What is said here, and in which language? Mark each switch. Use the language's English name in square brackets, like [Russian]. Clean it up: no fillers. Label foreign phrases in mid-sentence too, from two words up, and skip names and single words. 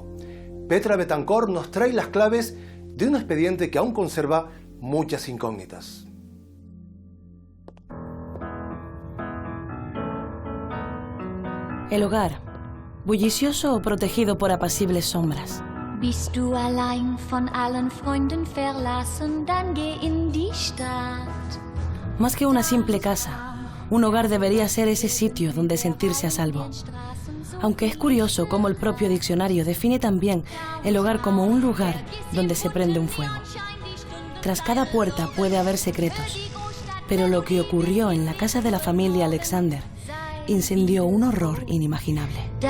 [Spanish] Petra Betancor nos trae las claves de un expediente que aún conserva muchas incógnitas. El hogar, bullicioso o protegido por apacibles sombras. [German] Bist du allein von allen Freunden verlassen, dann geh in die Stadt. [Spanish] Más que una simple casa, un hogar debería ser ese sitio donde sentirse a salvo. Aunque es curioso cómo el propio diccionario define también el hogar como un lugar donde se prende un fuego. Tras cada puerta puede haber secretos, pero lo que ocurrió en la casa de la familia Alexander incendió un horror inimaginable.